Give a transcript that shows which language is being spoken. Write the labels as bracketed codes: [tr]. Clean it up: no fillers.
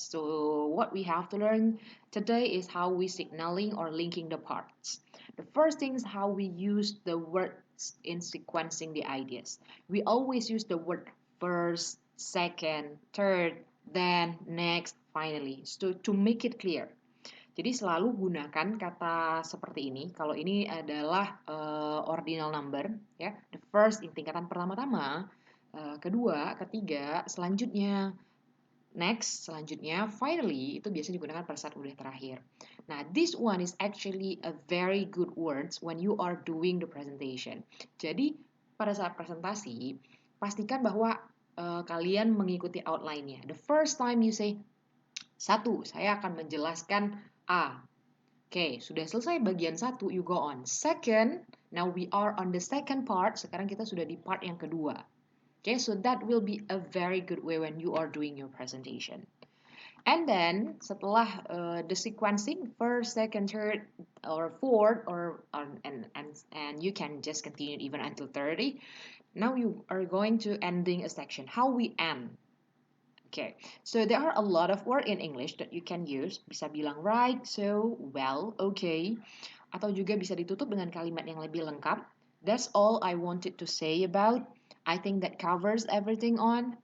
[en] So what we have to learn today is how we signaling or linking the parts. The first thing is how we use the words in sequencing the ideas. We always use the word first, second, third, then, next, finally. So to make it clear. [id] Jadi selalu gunakan kata seperti ini. Kalau ini adalah ordinal number, ya. [en] The first [id] tingkatan pertama-tama, kedua, ketiga, selanjutnya, next, selanjutnya, finally, itu biasanya digunakan pada saat udah terakhir. [en] Nah, this one is actually a very good words when you are doing the presentation. [id] Jadi, pada saat presentasi, pastikan bahwa kalian mengikuti outline-nya. [en] The first time you say, [id] satu, saya akan menjelaskan A. Oke, sudah selesai bagian satu, [en] you go on. Second, now we are on the second part. [id] Sekarang kita sudah di part yang kedua. [en] Okay, so that will be a very good way when you are doing your presentation. And then setelah the sequencing first, second, third, or fourth, and you can just continue even until 30. Now you are going to ending a section. How we end? Okay, so there are a lot of words in English that you can use. [id] Bisa bilang [en] right, so, well, okay. [id] Atau juga bisa ditutup dengan kalimat yang lebih lengkap. [en] That's all I wanted to say about. I think that covers everything on.